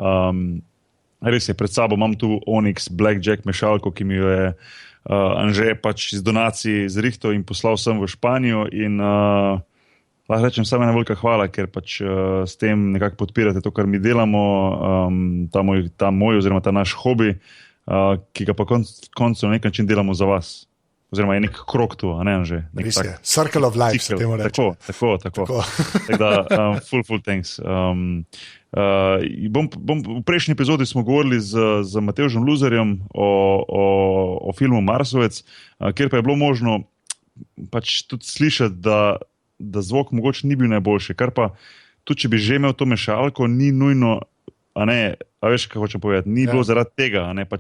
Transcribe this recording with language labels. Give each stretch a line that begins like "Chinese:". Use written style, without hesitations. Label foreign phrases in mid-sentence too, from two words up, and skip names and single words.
Slovenian: Res je, pred sabo imam tu Onyx Blackjack mešalko, ki mi jo je Anže pač iz donacij zrihtal in poslal sem v Španijo in lahko rečem samo ena velika hvala, ker pač s tem nekako podpirate to, kar mi delamo, ta moj oziroma ta naš hobi, ki ga pa koncu na nek način delamo za vas. Oziroma je nek krog tu, a ne Anže?
English: Circle of life
Slovenian: se temu reče. Tako. Tako da,
English: full thanks.
Slovenian: V prejšnji epizodi smo govorili z Matevžem Luzerjem o filmu Marsovec, kjer pa je bilo možno pač tudi slišati, da zvok mogoče ni bil najboljši, kar pa tudi, če bi že imel to mešalko, ni nujno, a veš, kaj hočem povedati, ni bilo zaradi tega, a ne, pač